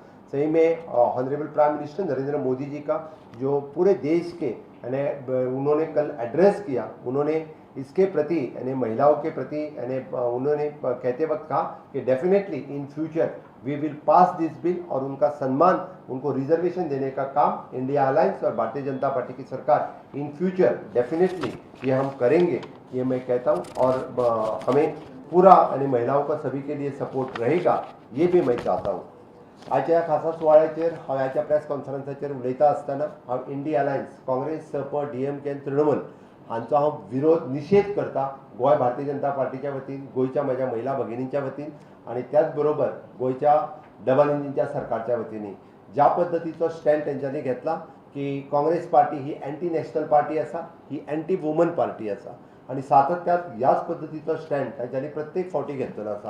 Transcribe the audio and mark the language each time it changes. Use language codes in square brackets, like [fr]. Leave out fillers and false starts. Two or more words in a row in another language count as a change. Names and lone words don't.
[hi] सही में [en] honorable prime minister [hi] नरेंद्र मोदी जी का जो पूरे देश के यानी उन्होंने कल एड्रेस किया, उन्होंने इसके प्रति यानी महिलाओं के प्रति यानी उन्होंने कहते वक्त कहा कि [en] definitely in future we will pass this bill, [hi] और उनका सम्मान, उनको रिजर्वेशन देने का काम इंडिया अलायंस और भारतीय जनता पार्टी की सरकार [en] in future definitely [hi] ये हम करेंगे, ये मैं कहता हूँ। और हमें पूरा यानी महिलाओं का सभी के लिए सपोर्ट रहेगा, ये भी मैं चाहता हूँ। [kok] आजच्या खासा सुवाळ्याचेर हांव प्रेस कॉन्फरन्साचेर उलयता आसतना हांव इंडिया अलायंस काँग्रेस, सप, डीएमके आनी तृणमूल हांचो हांव विरोध निशेध करता गोंय भारतीय जनता पार्टीच्या वतीन, गोंयच्या म्हज्या महिला भगिनींच्या वतीन आनी त्याच बरोबर गोंयच्या डबल इंजिनच्या सरकारच्या वतीन ज्या पद्दतीचो स्टँड तेंच्यांनी घेतला की काँग्रेस पार्टी ही [en] anti national party [kok] आसा, ही [en] anti woman party [kok] आसा आनी सातत्यात ह्याच पद्दतीचो स्टँड तेंच्यांनी प्रत्येक फावटी घेतलेलो आसा.